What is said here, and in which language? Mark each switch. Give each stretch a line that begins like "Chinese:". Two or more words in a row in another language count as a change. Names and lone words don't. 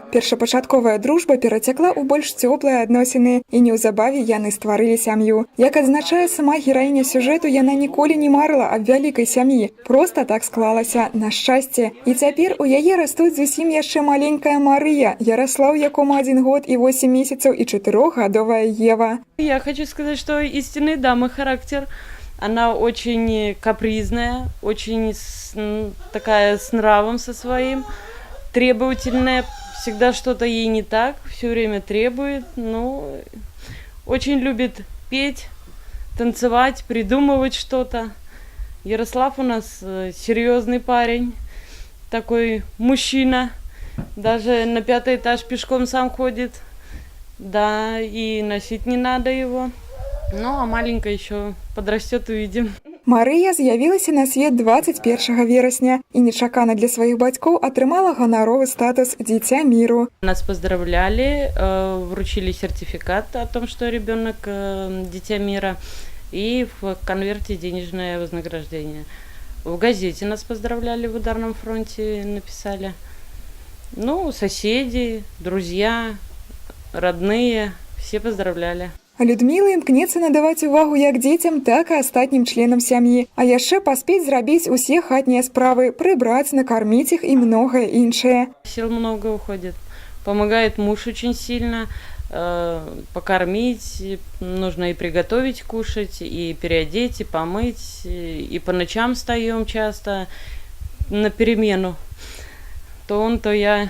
Belarusian: Першапачатковая дружба перацякла ў больш цёплыя адносіны, і неўзабаве яны стварылі сям'ю. Як адзначае сама гераіня сюжэту, яна ніколі не марыла аб вялікай сям'і. Проста так склалася, на шчасце. І цяпер у яе растуць зусім яшчэ маленькая Марыя, Ярослав, якому 1 год і 8 месяцаў, і 4-гадовая Ева.
Russian: Я хочу сказать, что истинный дамы характер. Она очень капризная, очень такая с нравом со своим, требовательная, всегда что-то ей не так, все время требует, но очень любит петь, танцевать, придумывать что-то. Ярослав у нас серьезный парень, такой мужчина, даже на 5-й этаж пешком сам ходит, да, и носить не надо его. Ну, а маленькая еще подрастет, увидим.
Belarusian: Марыя з'явілася на свет 21 верасня і нечакана для сваіх бацькоў атрымала ганаровы статус «Дзіця міру».
Russian: Нас поздравляли, вручили сертификат о том, что ребенок «Дитя мира», и в конверте денежное вознаграждение. В газете нас поздравляли, в Ударном фронте написали. Ну, соседи, друзья, родные, все поздравляли.
Belarusian: Людміла імкнецца надаваць увагу як дзецям, так і астатнім членам сям'і, а яшчэ паспець зрабіць усе хатнія справы, прыбраць, накарміць іх і многае іншае.
Russian: Сил много уходит. Помогает муж очень сильно, покормить, нужно и приготовить кушать, и переодеть, и помыть, и по ночам встаем часто на перемену. То он, то я.